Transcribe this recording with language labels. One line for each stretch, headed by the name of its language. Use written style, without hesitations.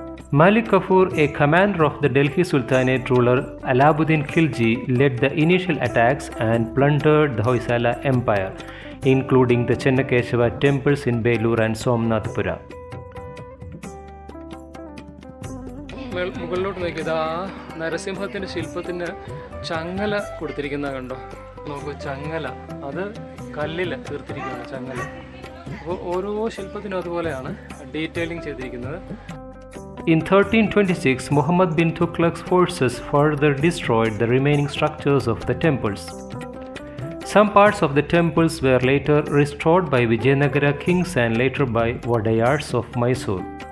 English: Malik Kafur, a commander of the Delhi Sultanate ruler Alauddin Khilji, led the initial attacks and plundered the Hoysala empire, including the Chennakeshava temples in Belur and Somnathpura.
Malayalam: മുകളിലോട്ട് നോക്കിയത് ആ നരസിംഹത്തിൻ്റെ ശില്പത്തിന് ചങ്ങല കൊടുത്തിരിക്കുന്ന കണ്ടോ, നോക്കൂ ചങ്ങല, അത് കല്ലിൽ തീർത്തിരിക്കുകയാണ് ചങ്ങല. അപ്പോൾ ഓരോ ശില്പത്തിനും അതുപോലെയാണ് ഡീറ്റെയിലിംഗ് ചെയ്തിരിക്കുന്നത്.
English: In 1326, Muhammad bin Tughlaq's forces further destroyed the remaining structures of the temples. Some parts of the temples were later restored by Vijayanagara kings and later by Wadayars of Mysore.